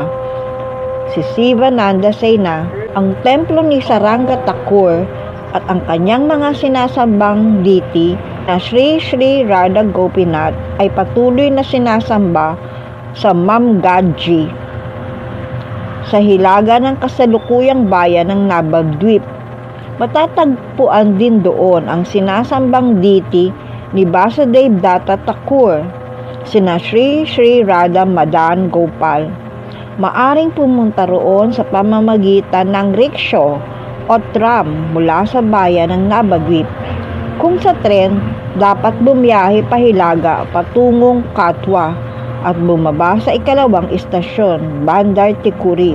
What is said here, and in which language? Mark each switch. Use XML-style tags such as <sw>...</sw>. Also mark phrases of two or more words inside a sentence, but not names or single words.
<tl>Si Sivananda Sena, ang templo ni Saranga Thakur at ang kanyang mga sinasambang deity na Sri Sri Radha Gopinath ay patuloy na sinasamba sa Mamgadji sa hilaga ng kasalukuyang bayan ng Nabadwip. Matatagpuan din doon ang sinasambang deity ni Vasudev Datta Thakur, sina Sri Sri Radha Madan Gopal. Maaring pumunta roon sa pamamagitan ng rickshaw o tram mula sa bayan ng Nabadwip. Kung sa tren, dapat bumiyahe pa hilaga patungong Katwa at bumaba sa ikalawang istasyon, Bandar Tikuri.</tl>